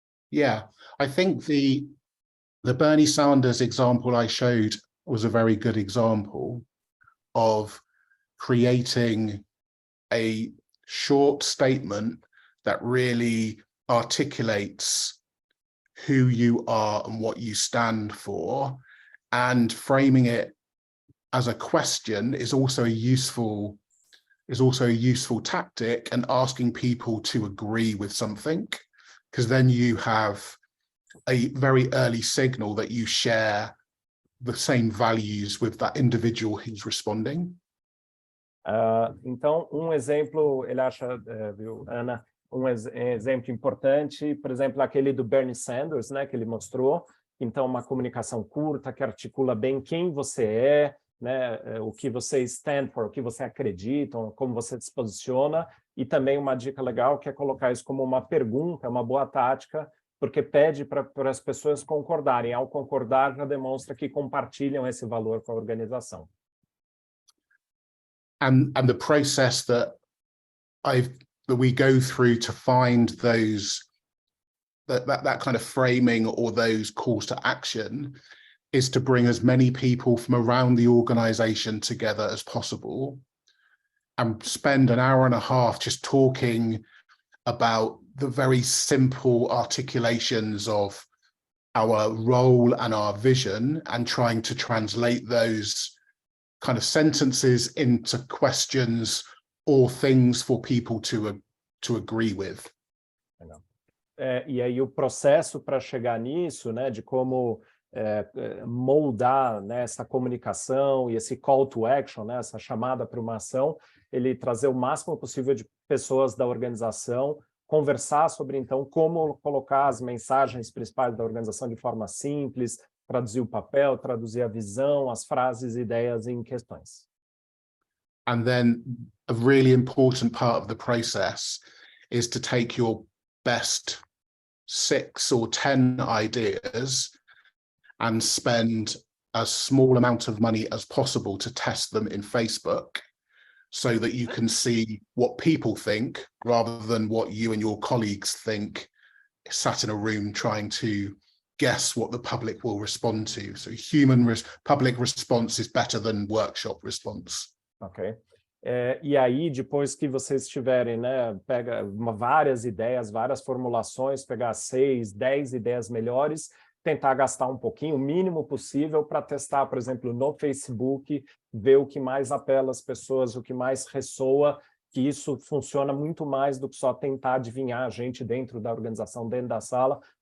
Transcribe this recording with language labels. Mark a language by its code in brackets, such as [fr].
[en] Yeah, I think the Bernie Sanders example I showed was a very good example of creating a short statement that really articulates who you are and what you stand for, and framing it as a question is also a useful tactic, and asking people to agree with something, because then you have a very early signal that you share the same values with that individual who's responding. [pt] Então, exemplo, ele acha, viu, Ana, exemplo importante, por exemplo, aquele do Bernie Sanders, né, que ele mostrou. Então, uma comunicação curta que articula bem quem você é, né, o que você stand for, o que você acredita, como você se posiciona, e também uma dica legal que é colocar isso como uma pergunta, uma boa tática, porque pede para as pessoas concordarem. Ao concordar, já demonstra que compartilham esse valor com a organização. [en] And the process that we go through to find those that kind of framing or those calls to action is to bring as many people from around the organization together as possible, and spend an hour and a half just talking about the very simple articulations of our role and our vision, and trying to translate those kind of sentences into questions or things for people to agree with. [pt] E aí o processo para chegar nisso, né, de como moldar, né, essa comunicação e esse call to action, né, essa chamada para uma ação, ele trazer o máximo possível de pessoas da organização, conversar sobre, então, como colocar as mensagens principais da organização de forma simples, traduzir o papel, traduzir a visão, as frases, ideias em questões. [en] And then a really important part of the process is to take your best 6 or 10 ideas and spend as small amount of money as possible to test them in Facebook, so that you can see what people think rather than what you and your colleagues think, sat in a room trying to guess what the public will respond to. So public response is better than workshop response. Ok. [pt] E aí, depois que vocês tiverem, né, pega várias ideias, várias formulações, pegar 6, 10 ideias melhores, tentar gastar um pouquinho, o mínimo possível, para testar, por exemplo, no Facebook, ver o que mais apela às pessoas, o que mais ressoa, que isso funciona muito mais do que só tentar adivinhar a gente dentro da organização, dentro da sala.